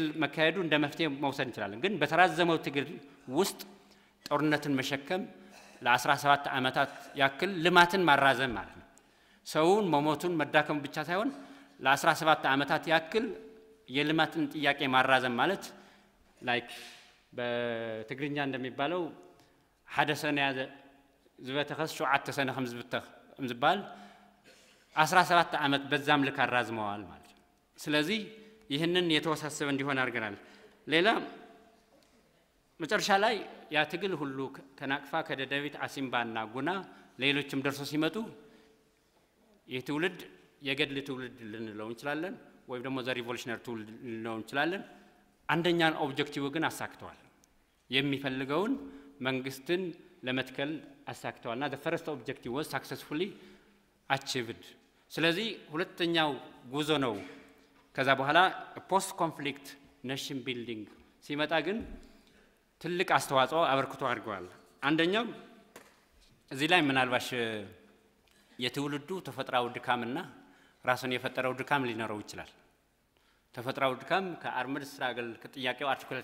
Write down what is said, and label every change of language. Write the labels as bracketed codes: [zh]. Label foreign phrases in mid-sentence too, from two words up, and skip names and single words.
[am] መካሄዱ እንደ መፍትሄ መውሰድ እንችላለን ግን በተራዘመው ትግል ውስጥ ጦርነትን መሸከም ለ17 ዓመታት ያክል ልማትን ማራዘም ማለት ነው ሰውን መሞቱን መዳከም ብቻ ሳይሆን ለ17 ዓመታት ያክል የልማትን ጥያቄ ማራዘም ማለት ላይክ በትግርኛ እንደሚባለው [ti] ሐደሰና ያዘ ዝበተኸስ 7 ሰነ ከም ዝባል [am] 17 ዓመት በዛም ልክ አራዝመዋል ማለት ስለዚህ ይህንን የተወሳሰበ እንዲሆን አድርገናል ሌላ መጨረሻ ላይ ያ ትግል ሁሉ ከናቅፋ ከደደቢት አሲምባና ጉና ሌሎችም ደርሶ ሲመጡ የትውልድ የገድል ትውልድ ልንለው እንችላለን ወይም ደግሞ [en] the revolutionary [am] ትውልድ ልንለው እንችላለን አንደኛን ኦብጀክቲቭ ግን አሳክተዋል የሚፈልገውን መንግስትን ለመትከል አሳክተዋልና [en] the first objective was successfully achieved [am] ስለዚህ ሁለተኛው ጉዞ ነው ከዛ በኋላ [en] post conflict nation building [am] ሲመጣ ግን ትልቅ አስተዋጽኦ አበርክቶ አድርገዋል። አንደኛው እዚህ ላይ ምናልባሽ የትውልዱ ተፈጥሯዊ ድካምና ራሱን የፈጠረው ድካም ሊኖረው ይችላል። ተፈጥሯዊ ድካም [en] ከarmed struggle [am] ከጥያቄው አርቲኩሌት